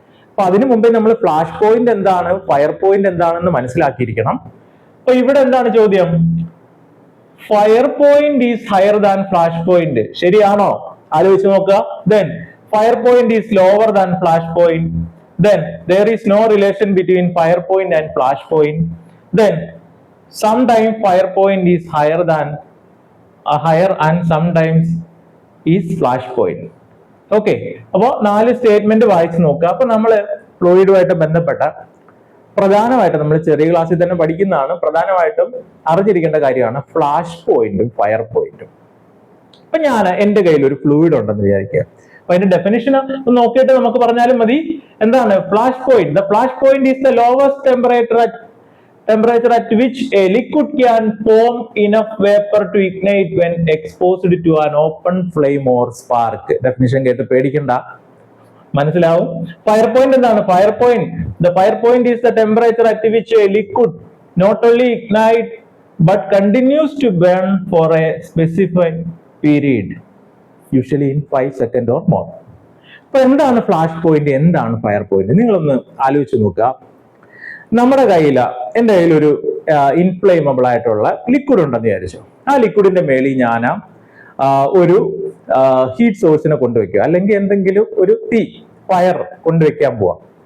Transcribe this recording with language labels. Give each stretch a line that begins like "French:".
Malayalam: അപ്പൊ അതിനു മുമ്പേ നമ്മൾ ഫ്ലാഷ് പോയിന്റ് എന്താണ്, ഫയർ പോയിന്റ് എന്താണെന്ന് മനസ്സിലാക്കിയിരിക്കണം. അപ്പൊ ഇവിടെ എന്താണ് ചോദ്യം?
English: Fire point is higher than flash point.
Malayalam: ശരിയാണോ? ആലോചിച്ച് നോക്കുക.
English: Then fire point is lower than flash point. Then there is no relation between fire point and flash point. Then sometimes fire point is higher and sometimes is flash point.
Malayalam: Okay, അപ്പോൾ 4 statement വായിച്ചു നോക്കുക. അപ്പൊ നമ്മൾ ഫ്ലൂയിഡുമായിട്ട് ബന്ധപ്പെട്ട പ്രധാനമായിട്ടും നമ്മൾ ചെറിയ ക്ലാസ്സിൽ തന്നെ പഠിക്കുന്നതാണ്, പ്രധാനമായിട്ടും അറിഞ്ഞിരിക്കേണ്ട കാര്യമാണ് ഫ്ലാഷ് പോയിന്റും ഫയർ പോയിന്റും. അപ്പൊ ഞാൻ എന്റെ കയ്യിൽ ഒരു ഫ്ലൂയിഡ് ഉണ്ടെന്ന് വിചാരിക്കുക. അപ്പൊ അതിന്റെ ഡെഫിനിഷൻ നോക്കിയിട്ട് നമുക്ക് പറഞ്ഞാലും മതി. എന്താണ് flash point?
English: The flash point is the lowest temperature at which a liquid can form enough vapor to ignite when exposed to an open flame or spark.
Malayalam: Definition കേട്ട് പേടിക്കണ്ട, മനസ്സിലാവും. ഫയർ പോയിന്റ് എന്താണ്?
English: the fire point is the temperature at which a liquid not only ignite but continues to burn for a specified period, usually in 5 seconds or more.
Malayalam: അപ്പൊ എന്താണ് flash point, എന്താണ് fire point? നിങ്ങളൊന്ന് ആലോചിച്ച് നോക്കുക. നമ്മുടെ എൻ്റെ കയ്യിൽ ഒരു ഇൻഫ്ലേമബിൾ ആയിട്ടുള്ള ലിക്വിഡ് ഉണ്ടെന്ന് വിചാരിച്ചു. ആ ലിക്വിഡിന്റെ മേളിൽ ഞാൻ ഒരു ഹീറ്റ് സോഴ്സിനെ കൊണ്ടുവയ്ക്കുക, അല്ലെങ്കിൽ എന്തെങ്കിലും ഒരു ഫയർ കൊണ്ടുവയ്ക്കാൻ പോവാം.